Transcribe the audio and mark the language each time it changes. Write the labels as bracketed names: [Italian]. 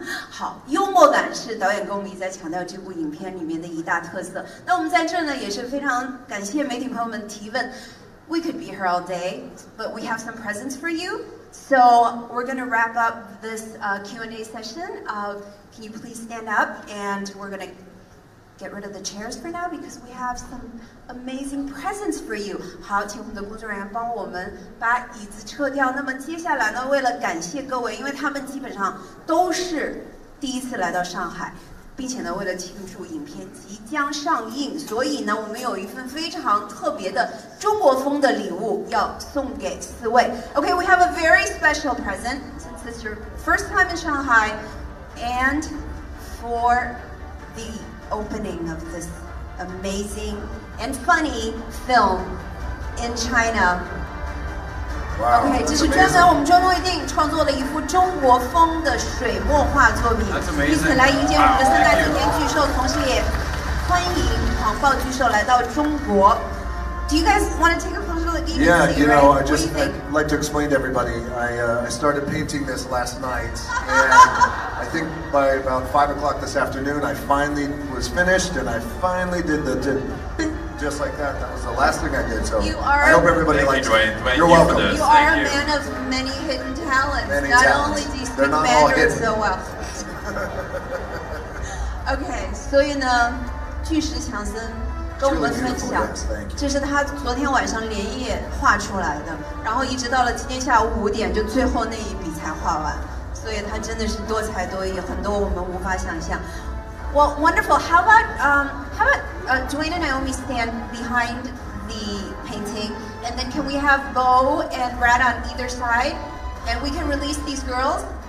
[Chinese] 好，幽默感是导演跟我们一直在强调这部影片里面的一大特色。那我们在这呢也是非常感谢媒体朋友们提问。 [English] We could be here all day, but we have some presents for you. So we're going to wrap up this Q&A session. Can you please stand up? And we're going to get rid of the chairs for now because we have some amazing presents for you. [Chinese] 好，请我们的工作人员帮我们把椅子撤掉。那么接下来呢，为了感谢各位，因为他们基本上都是第一次来到上海。并且呢，为了庆祝影片即将上映，所以呢，我们有一份非常特别的中国风的礼物要送给4位。 [English] Okay, we have a very special present since it's your first time in Shanghai, and for the opening of this amazing and funny film in China. Wow, [Chinese] OK， 这是我们专门为电影创作了一幅中国风的水墨画作品，以此来迎接我们的3代顶尖巨兽，同时也欢迎狂暴巨兽来到中国。 [English] Do you guys want to take a closer look? Yeah, you know, I'd like to explain to everybody. I started painting this last night, and I think by about 5 o'clock this afternoon, I finally was finished, and I finally did just like that. That was the last thing I did. So I hope everybody likes it. You're welcome. You are a man of many hidden talents. Not only do you speak Mandarin so well. [Chinese] Okay, 所以呢，巨石强森跟我们分享，这是他昨天晚上连夜画出来的，然后一直到了今天下午5点，就最后那一笔才画完。所以他真的是多才多艺，很多我们无法想象。 [English] Well, wonderful. How about Dwayne and Naomi stand behind the painting, and then can we have Bo and Brad on either side, and we can release these girls.